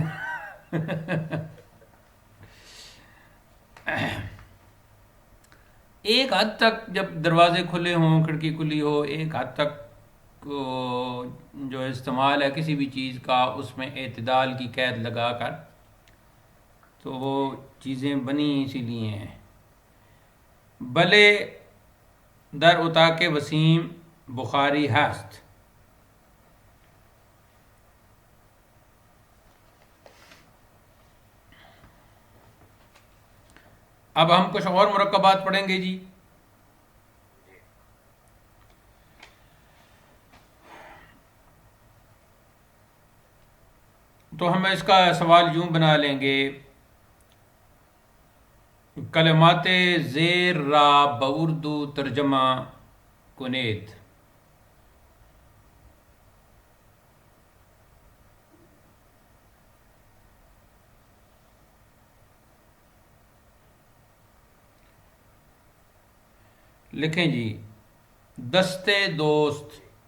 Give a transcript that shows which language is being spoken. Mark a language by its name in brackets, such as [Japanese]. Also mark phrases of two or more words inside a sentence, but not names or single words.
[Urdu] ایک حد تک جب دروازے کھلے ہوں، کھڑکی کھلی ہو، ایک حد تک جو استعمال ہے کسی بھی چیز کا اس میں اعتدال کی قید لگا کر، تو وہ چیزیں بنی اسی لیے ہیں. [Persian] بلے در اتاق وسیم بخاری ہست. [Urdu] اب ہم کچھ اور مرکبات پڑھیں گے جی. تو ہم اس کا سوال یوں بنا لیں گے: [Persian] کلمات زیر را باردو ترجمہ کنید. [Urdu] لکھیں جی: [Persian] دستے دوست،